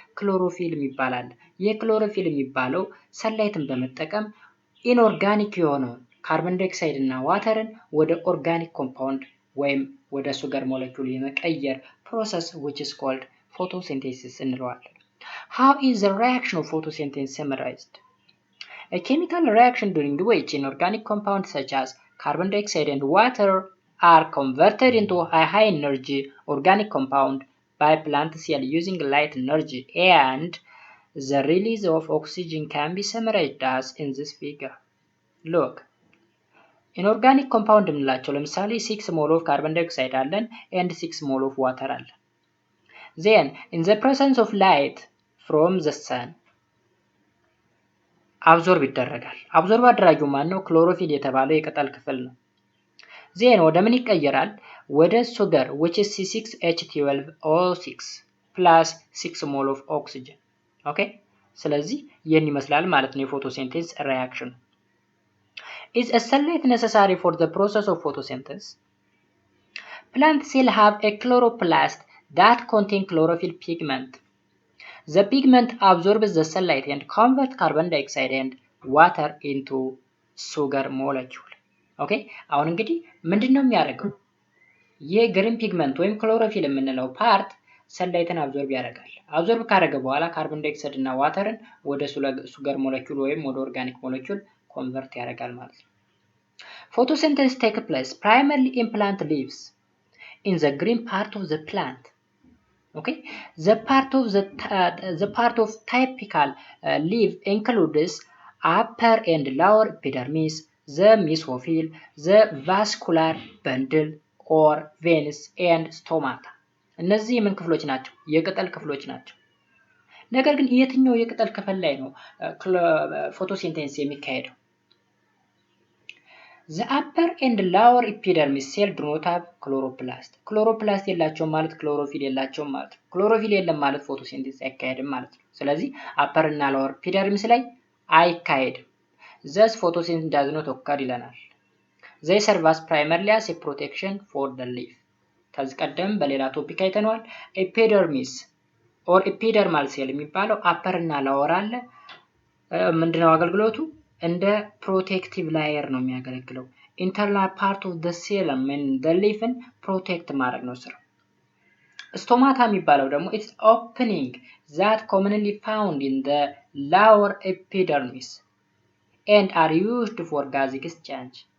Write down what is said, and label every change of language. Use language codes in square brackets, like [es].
[am] ክሎሮፊል የሚባል አለ። የክሎሮፊል የሚባለው ሰንላይትን በመጠቀም ኢንኦርጋኒክ የሆነውን ካርቦን ዳይኦክሳይድ እና ዋተርን ወደ ኦርጋኒክ ኮምፓውንድ ወይም ወደ ሱገር ሞለኪውል የመቀየር ፕሮሰስ [en] which is called photosynthesis [am] እንለዋለን። [en] How is the reaction of photosynthesis summarized? A chemical reaction during which inorganic compounds such as carbon dioxide and water are converted into a high energy organic compound by plant cell using light energy and the release of oxygen can be summarized as in this figure. Look, inorganic compound [am] የምንላቸው ለምሳሌ [en] 6 mole of carbon dioxide [am] አለን [en] and 6 mole of water አለን. Then in the presence of light from the sun [am] አብዞርብ ይደረጋል። አብዞርብ አድራጊው ማን ነው? ክሎሮፊል የተባለው የቅጠል ክፍል ነው። ዜን ወደ ምን ይቀየራል? ወደ ሱገር [en] which is C6H12O6 plus 6 mole of oxygen. [am] ኦኬ ስለዚህ ይህን ይመስላል ማለት ነው የፎቶሲንቴሲስ ሪአክሽን። [en] Is a sunlight necessary for the process of photosynthesis? Plant cells have a chloroplast that contain chlorophyll pigment. The pigment absorbs the sunlight and converts carbon dioxide and water into sugar molecule. [am] ኦኬ አሁን እንግዲህ ምንድነው የሚያደርገው? የግሪን ፒግመንት ወይም ክሎሮፊል የምንለው ፓርት ሰንላይትን አብዞርብ ያደርጋል። አብዞርብ ካደረገ በኋላ ካርቦን ዳይኦክሳይድ እና ዋተርን ወደ ሱገር ሞለኪውል ወይም ወደ ኦርጋኒክ ሞለኪውል ኮንቨርት ያደርጋል ማለት ነው። [en] Photosynthesis takes place primarily in plant leaves, in the green part of the plant. Okay, the part of typical leaf includes upper and lower epidermis, the mesophyll, the vascular bundle or veins and stomata. [am] እነዚህ የምን ክፍሎች ናቸው? የቅጠል ክፍሎች ናቸው። ነገር ግን የትኛው የቅጠል ክፍል ላይ ነው ፎቶሲንቴሲስ የሚካሄደው? [en] The upper and lower epidermis cell do not have chloroplast. [am] Chloroplast የላቸውም ማለት ክሎሮፊል የላቸውም ማለት ነው። ክሎሮፊል የለም ማለት ፎቶሲንቴሲስ አይካሄድም ማለት ነው። ስለዚህ upper እና lower epidermis ላይ አይካሄድም። [en] Thus photosynthesis does not occur [am] ይለናል። [en] They serve as primarily as a protection for the leaf. [am] ከዚህ ቀደም በሌላ ቶፒክ አይተነዋል። ኤፒደርሚስ ኦር ኤፒደርማል ሴል የሚባለው upper እና lower አለ። ምንድነው አገልግሎቱ? እንደ ፕሮቴክቲቭ ላየር ነው የሚያገለግለው። ኢንተርናል ፓርት ኦፍ ዘ ሴል the leafን ፕሮቴክት ማድረግ ነው ስራው። ስቶማታ የሚባለው ደግሞ [en] it's opening that commonly found in the lower epidermis and are used for gas exchange.